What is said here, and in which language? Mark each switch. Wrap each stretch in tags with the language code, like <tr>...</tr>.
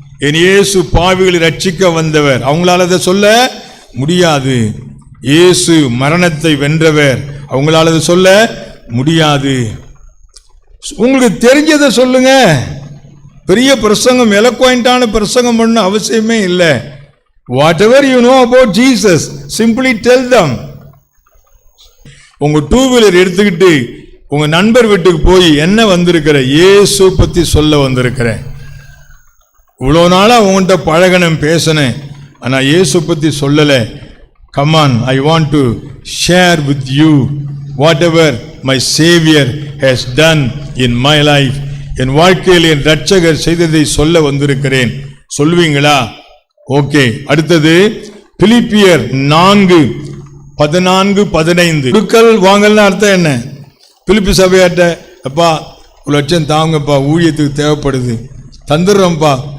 <ta>என் இயேசு பாவிகளை ரட்சிக்க வந்தவர், அவங்களால அதை சொல்ல முடியாது. இயேசு மரணத்தை வென்றவர், அவங்களால அதை சொல்ல முடியாது. உங்களுக்கு தெரிஞ்சதை சொல்லுங்க. பெரிய பிரசங்கம், எலக்வாயிண்டான பிரசங்கம் பண்ண அவசியமே இல்லை.</ta> <en>whatever you know about Jesus, simply tell them.</en> <ta>உங்க 2 வீலர் எடுத்துக்கிட்டு உங்க நண்பர் வீட்டுக்கு போய் என்ன வந்திருக்கிற, இயேசு பத்தி சொல்ல வந்திருக்கிறேன். இவ்வளோ நாளா உங்கள்கிட்ட பழகணும், பேசினேன், ஆனா இயேசு பத்தி சொல்லல.</ta> <en>Come on, I want to share with you whatever my Savior has done in my life.</en> <ta>என் வாழ்க்கையில் என் ரட்சகர் செய்ததை சொல்ல வந்திருக்கிறேன். சொல்வீங்களா? ஓகே. அடுத்தது பிலிப்பியர் 4:14-15. கொடுக்கல் வாங்கல்னா அர்த்தம் என்ன? பிலிப்பி சபையாட்ட, அப்பா 1 லட்சம் தாங்கப்பா, ஊழியத்துக்கு தேவைப்படுது, தந்துடுறோம்ப்பா.</ta>